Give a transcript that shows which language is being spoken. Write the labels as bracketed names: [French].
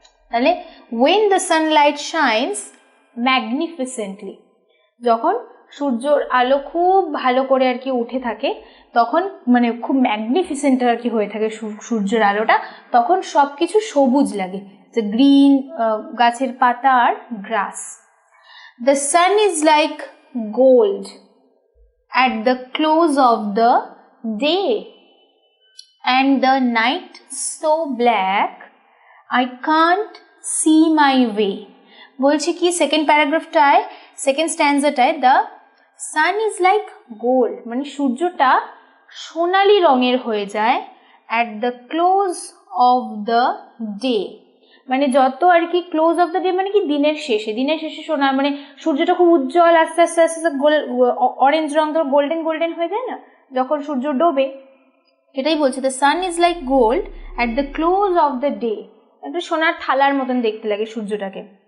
[Bangla] তাহলে [English] when the sunlight shines magnificently [Bangla] যখন সূর্যর আলো খুব ভালো করে আর কি উঠে থাকে, তখন মানে খুব ম্যাগনিফিসেন্ট আর কি হয়ে থাকে সূর্যের আলোটা, তখন সব কিছু সবুজ লাগে, যে গ্রিন, গাছের পাতা আর গ্রাস। [English] The sun is like gold at the close of the day, and the night so black I can't see my way. [Bangla] বলছে কি second প্যারাগ্রাফটায়, second স্ট্যান্জাটায়, [English] the sun is like gold [Bangla] মানে সূর্যটা সোনালি রঙের হয়ে যায়, [English] at the close of the day [Bangla] মানে যত আর কি ক্লোজ অফ দ্য ডে মানে কি দিনের শেষে সোনা, মানে সূর্যটা খুব উজ্জ্বল, আস্তে আস্তে অরেঞ্জ রং, তো গোল্ডেন গোল্ডেন হয়ে যায় না যখন সূর্য ডোবে, এটাই বলছে [English] the sun is like gold at the close of the day, [Bangla] একটা সোনার থালার মতন দেখতে লাগে সূর্যটাকে।